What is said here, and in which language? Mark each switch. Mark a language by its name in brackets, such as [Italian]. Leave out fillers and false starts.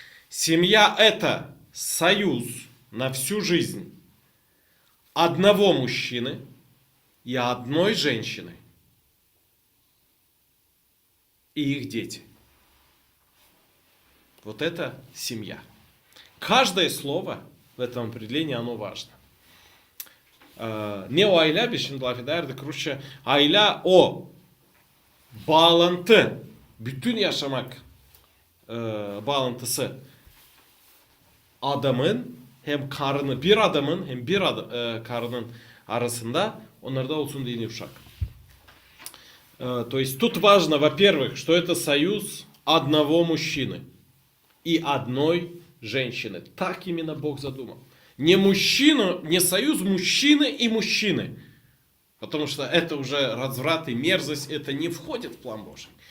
[Russian] Семья это союз на всю жизнь одного мужчины и одной женщины и их дети. Вот это семья. Каждое слово в этом определении, оно важно. [Gagauz] Ne o aile bir şimdi laf ederdik Rusça. Aile o bağlantı, bütün yaşamak bağlantısı adamın hem karını bir adamın hem bir karının arasında onlarda olsun diye uşак. [Russian] То есть тут важно, во-первых, что это союз одного мужчины и одной женщины. Так именно Бог задумал. Не мужчина, не союз мужчины и мужчины. Потому что это уже разврат и мерзость, это не входит в план Божий.